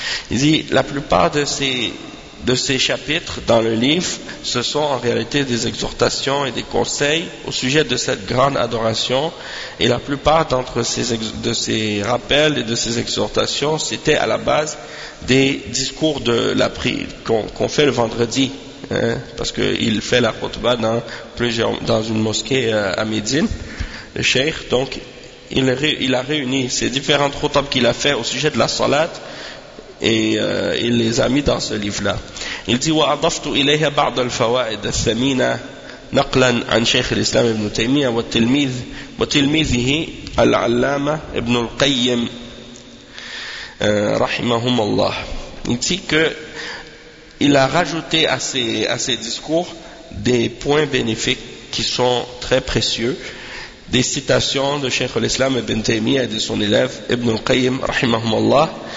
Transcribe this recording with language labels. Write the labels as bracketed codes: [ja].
[fr] Il dit: la plupart de ces chapitres dans le livre, ce sont en réalité des exhortations et des conseils au sujet de cette grande adoration, et la plupart d'entre ces rappels et de ces exhortations, c'était à la base des discours de la prière qu'on fait le vendredi, parce qu'il fait la khutbah dans une mosquée à Médine, le cheikh. Donc il a réuni ces différentes khutbahs qu'il a fait au sujet de la salat, et il les a mis dans ce livre-là. Il dit: [ar] وأضفت إليها بعض الفوائد الثمينة نقلا عن شيخ الإسلام ابن تيمية وتلميذه العلامة ابن القيم رحمهم الله. [fr] Il dit que il a rajouté à ses discours des points bénéfiques qui sont très précieux, des citations de Cheikh al-Islam ibn Taymiyyah et de son élève Ibn al-Qayyim [ar] رحمهم الله.